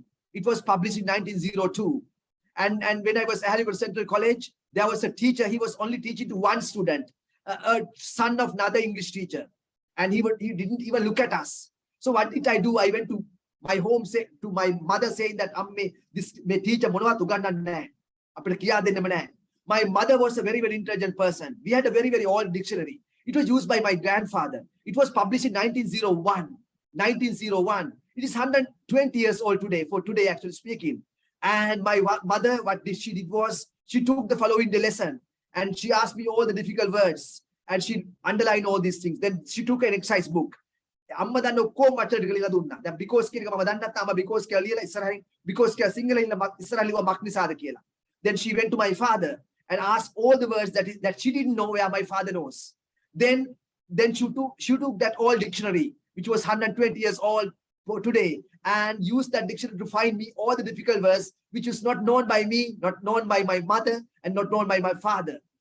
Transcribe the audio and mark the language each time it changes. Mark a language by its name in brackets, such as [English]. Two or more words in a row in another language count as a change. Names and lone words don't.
[English] It was published in 1902. And when I was at Harvard Central College, there was a teacher. He was only teaching to one student, a son of another English teacher. And he didn't even look at us. So what did I do? I went to my home, to my mother, saying that this teacher [Sinhala] මොනවත් උගන්වන්නේ නැහැ. අපිට කියා දෙන්නම නැහැ. [English] My mother was a very intelligent person. We had a very old dictionary. It was used by my grandfather. It was published in 1901. 1901. It is 120 years old today, for today, actually speaking. And my mother, what she did was, she took the following lesson and she asked me all the difficult words and she underlined all these things. Then she took an exercise book. [Sinhala] අම්ම දන්න ඔක්කොම මට ටික දුන්නා. දැන් because කියන එක මම දන්නේ නැත්නම් අම්ම because කියලා ලියලා ඉස්සරහින් because කියලා සිංහලෙන් ඉස්සරහ ලියුවා මක් නිසාද කියලා. [English] Then she went to my father and asked all the words that she didn't know where my father knows. Then she took that old dictionary, which was 120 years old for today, and used that dictionary to find me all the difficult words which was not known by me, not known by my mother, and not known by my father.